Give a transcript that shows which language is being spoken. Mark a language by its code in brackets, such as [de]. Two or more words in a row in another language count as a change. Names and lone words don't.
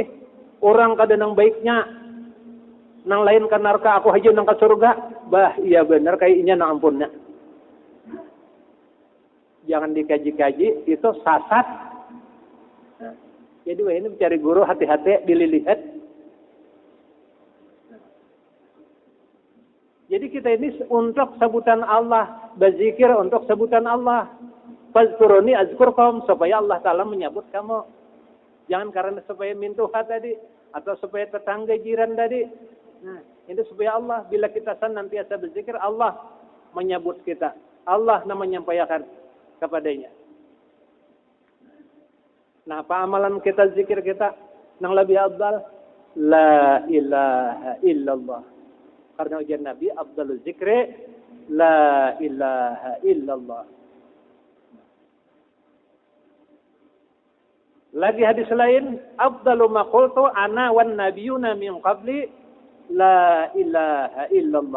[bjn] Orang kada nang baiknya. Nang lain kan narka aku haja nang ke surga. Bah, iya benar kayaknya nang ampunnya. [id] jangan dikaji-kaji, itu sasat. Nah, jadi wah ini mencari guru hati-hati dililihat. Jadi kita ini untuk sebutan Allah, berzikir untuk sebutan Allah. [ar] فاذكروني أذكركم, [id] supaya Allah Ta'ala menyebut kamu. Jangan karena supaya mintuha tadi, atau supaya tetangga jiran tadi. Nah, itu supaya Allah, bila kita senantiasa berzikir, Allah menyebut kita. Allah menyampaikan kepadanya. Nah, apa amalan kita, zikir kita? Yang lebih afdal, [ar] لا إله إلا الله. [id] Karena ujian Nabi, [ar] أفضل الذكر، لا إله إلا الله. [id] Lagi hadis lain, [ar] أفضل ما قلت أنا والنبيون من قبلي، لا إله إلا الله.